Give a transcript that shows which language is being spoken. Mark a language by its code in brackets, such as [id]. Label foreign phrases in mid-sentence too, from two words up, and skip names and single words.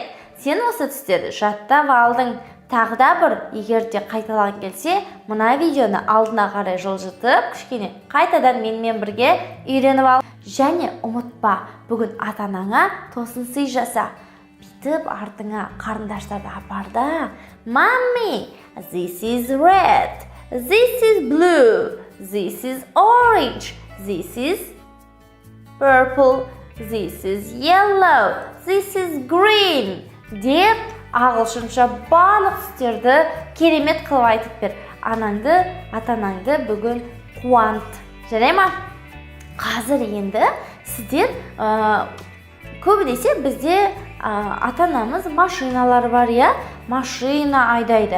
[kk] Сен осы түстерді жаттап алдың. Тағы да бір, егер де қайталаған келсе, мына видеоны алдына қарай жылжытып, кішкене қайтадан менімен бірге үйреніп ал. Және ұмытпа, бүгін ата-анаңа тосын сый жаса. Бүйтіп артыңа қарындаштарды апарда. [en] Mommy, this is red, this is blue, this is orange, this is purple, this is yellow, this is green [kk] деп ағылшынша барлық түстерді керемет қылып айтып бер. Ата-анаңды бүгін қуант. Жарай ма? Қазір енді сіздер көбінесе бізде ата-анамыз машиналар бар, машина айдайды.